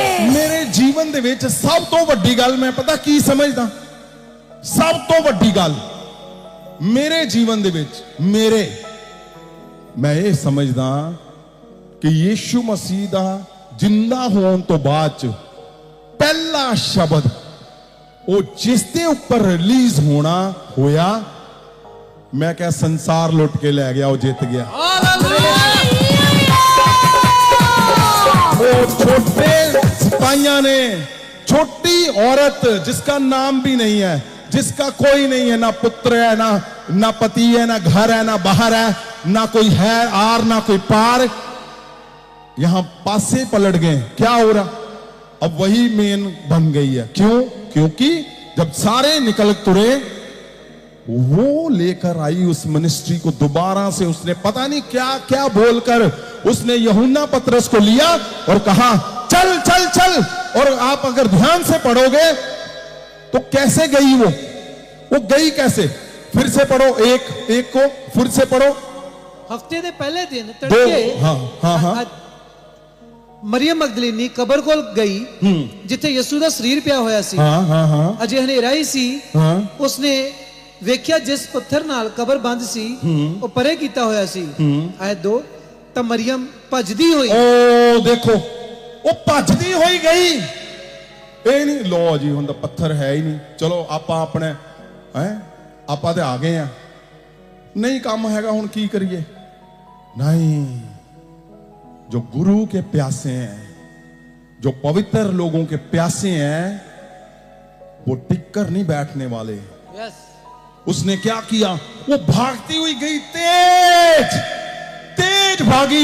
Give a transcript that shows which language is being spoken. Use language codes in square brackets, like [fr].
[pa] ਮੇਰੇ ਜੀਵਨ ਦੇ ਵਿੱਚ ਸਭ ਤੋਂ ਵੱਡੀ ਗੱਲ ਮੈਂ ਪਤਾ ਕੀ ਸਮਝਦਾ, ਸਭ ਤੋਂ ਵੱਡੀ ਗੱਲ ਮੇਰੇ ਜੀਵਨ ਦੇ ਵਿੱਚ ਮੈਂ ਇਹ ਸਮਝਦਾ ਕਿ ਯਿਸੂ ਮਸੀਹ ਦਾ ਜਿੰਦਾ ਹੋਣ ਤੋਂ ਬਾਅਦ ਚ ਪਹਿਲਾ ਸ਼ਬਦ ਉਹ ਜਿਸ ਦੇ ਉੱਪਰ ਰਿਲੀਜ਼ ਹੋਇਆ, ਮੈਂ ਕਿਹਾ ਸੰਸਾਰ ਲੁੱਟ ਕੇ ਲੈ ਗਿਆ, ਉਹ ਜਿੱਤ ਗਿਆ। ਉਹ ਛੋਟੇ ਸਿਪਾਹੀਆਂ ਨੇ, [hi] छोटी औरत जिसका नाम भी नहीं है, जिसका कोई नहीं है, ना पुत्र है, ना पति है, ना घर है, ना बाहर है, ना कोई है आर ना कोई पार, यहां पासे पलट गए। क्या हो रहा? अब वही मेन बन गई है। क्यों? क्योंकि जब सारे निकल तुरे, वो लेकर आई उस मिनिस्ट्री को दोबारा से, उसने पता नहीं क्या क्या बोलकर उसने यूहन्ना पतरस को लिया और कहा चल चल चल। और आप अगर ध्यान से पढ़ोगे तो कैसे गई वो गई कैसे? फिर से पढ़ो, एक को फिर से पढ़ो। [pa] ਹਫਤੇ ਦੇ ਪਹਿਲੇ ਦਿਨ ਤੜਕੇ ਹਾਂ ਮਰੀਮ ਮਗਦਲੀਨੀ ਕਬਰ ਕੋਲ ਗਈ ਜਿੱਥੇ ਯਿਸੂ ਦਾ ਸਰੀਰ ਪਿਆ ਹੋਇਆ ਸੀ। ਹਾਂ ਅਜੇ ਹਨੇਰਾ ਹੀ ਸੀ। ਉਸਨੇ ਵੇਖਿਆ ਜਿਸ ਪੱਥਰ ਨਾਲ ਕਬਰ ਬੰਦ ਸੀ ਉਹ ਪਰੇ ਕੀਤਾ ਹੋਇਆ ਸੀ। ਆਇਤ 2 ਤਾਂ ਮਰੀਮ ਭੱਜਦੀ ਹੋਈ, ਓ ਦੇਖੋ ਉਹ ਭੱਜਦੀ ਹੋਈ ਗਈ। ਇਹ ਨਹੀਂ ਲੋ ਜੀ ਹੁਣ ਤਾਂ ਪੱਥਰ ਹੈ ਹੀ ਨਹੀਂ, ਚਲੋ ਆਪਾਂ ਆਪਣੇ ਆਪਾਂ ਤੇ ਆ ਗਏ ਆ, ਨਹੀਂ ਕੰਮ ਹੈਗਾ ਹੁਣ ਕੀ ਕਰੀਏ। [hi] नहीं, जो गुरु के प्यासे हैं, जो पवित्र लोगों के प्यासे हैं, वो टिक कर नहीं बैठने वाले। [en] yes. [hi] उसने क्या किया, वो भागती हुई गई, तेज तेज भागी।